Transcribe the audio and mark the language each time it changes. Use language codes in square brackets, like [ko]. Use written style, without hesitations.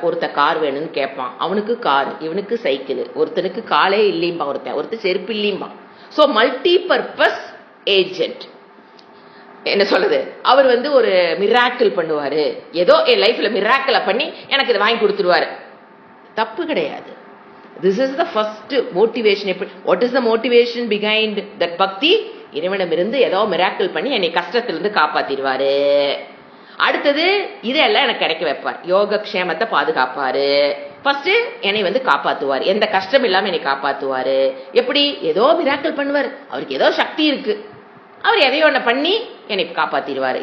[ta] ஒருத்த கார் வேணும்னு கேட்பான், அவனுக்கு கார், இவனுக்கு சைக்கிள். ஒருத்தனுக்கு காலே இல்லைம்பா, ஒருத்தர் செருப்பு இல்லைம்பா. So [en] Multi purpose agent. [ta] என்ன சொல்றது, அவர் ஒரு மிராக்கிள் பண்ணுவாரு, ஏதோ என் லைஃப்ல மிராக்கிளை பண்ணி எனக்கு இதை வாங்கி கொடுத்துருவாரு. தப்பு கிடையாது. [en] This is the first motivation. What is the motivation behind that bhakti? [ta] இறைவனிடமிருந்து ஏதோ மிராக்கிள் பண்ணி என்னை கஷ்டத்திலிருந்து காப்பாத்திடுவாரு. அடுத்தது இதெல்லாம் எனக்கு கிடைக்க வைப்பார், யோகக்ஷேமத்தை பாதுகாப்பாரு. ஃபர்ஸ்ட் என்னை காப்பாத்துவார், எந்த கஷ்டம் இல்லாம என்னை காப்பாத்துவாரு. எப்படி? ஏதோ மிராக்கிள் பண்ணுவார், அவருக்கு ஏதோ சக்தி இருக்கு, அவர் எதையோ ஒண்ணு பண்ணி என்னை காப்பாத்திடுவார்.